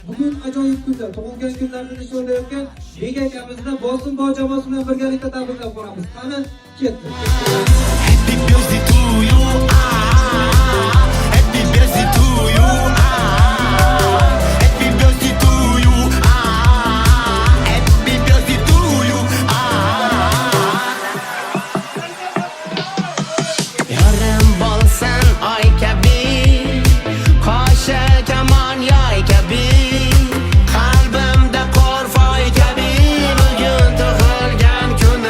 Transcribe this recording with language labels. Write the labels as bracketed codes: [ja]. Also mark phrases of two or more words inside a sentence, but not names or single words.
[uz] Bugun ajoyib kunda, tug'ilgan kunlarni nishonlayotgan Bega akamizda Bosim bog' jamoasi bilan birgalikda tabriklab qolamiz. Qani, ketdi. [en] Happy birthday to you. Happy birthday to you. Happy birthday to you. Happy birthday to you. [uz] Yarim bo'lsan oy kabi, qo'sha kamon yoy kabi, qalbimda qorfoy kabi, bugun tug'ilgan kuni.